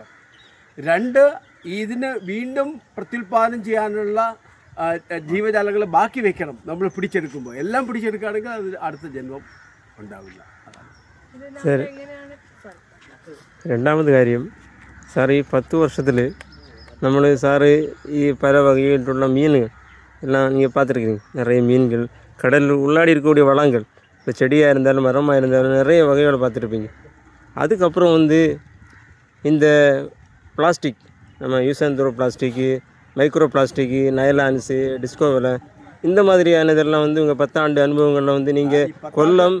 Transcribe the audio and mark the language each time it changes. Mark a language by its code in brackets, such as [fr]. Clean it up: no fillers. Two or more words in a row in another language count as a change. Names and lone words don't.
[ml] 2, ഇതിന് വീണ്ടും പ്രത്യുൽപാദനം ചെയ്യാനുള്ള ജീവജാലങ്ങൾ ബാക്കി വെക്കണം. നമ്മൾ പിടിച്ചെടുക്കുമ്പോൾ എല്ലാം പിടിച്ചെടുക്കുകയാണെങ്കിൽ അത് അടുത്ത ജന്മം ഉണ്ടാവില്ല. ശരി. രണ്ടാമത് കാര്യം, സാർ ഈ [ta] 10 வருஷத்தில் നമ്മൾ சார் பல வகையிட்டுள்ள மீன் எல்லாம் நீங்கள் பார்த்துருக்கீங்க. நிறைய மீன்கள், கடல் உள்ளாடி இருக்கக்கூடிய வளங்கள், இப்போ செடியாக இருந்தாலும் மரமாக இருந்தாலும் நிறைய வகைகளை பார்த்துருப்பீங்க. அதுக்கப்புறம் வந்து இந்த பிளாஸ்டிக், நம்ம [en] use and throw [ta] பிளாஸ்டிக்கு, [en] micro plastic, [ta] நைலான்ஸு, டிஸ்கோவலை, இந்த மாதிரியான இதெல்லாம் வந்து உங்கள் 10 ஆண்டு அனுபவங்களில் வந்து நீங்கள் கொல்லம்